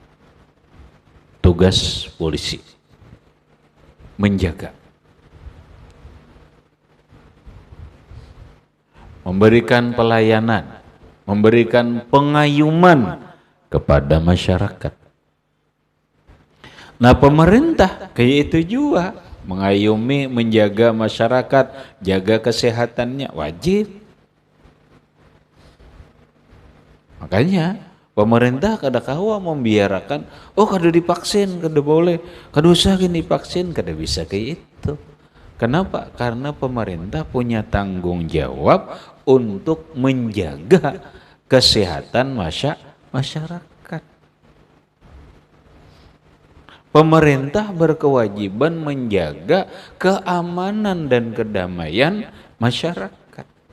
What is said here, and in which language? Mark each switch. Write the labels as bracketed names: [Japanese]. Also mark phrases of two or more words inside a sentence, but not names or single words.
[Indonesian] Tugas polisi menjaga, memberikan pelayanan, memberikan pengayuman kepada masyarakat. Nah pemerintah kayak itu juga, mengayumi, menjaga masyarakat, jaga kesehatannya, wajib. [Banjar] Makanya pemerintah kada kawa membiarkan, oh kada divaksin, kada boleh, kada usah gini vaksin, kada bisa kayak itu. [Indonesian] Kenapa? Karena pemerintah punya tanggung jawab untuk menjaga kesehatan masyarakat. Pemerintah berkewajiban menjaga keamanan dan kedamaian masyarakat.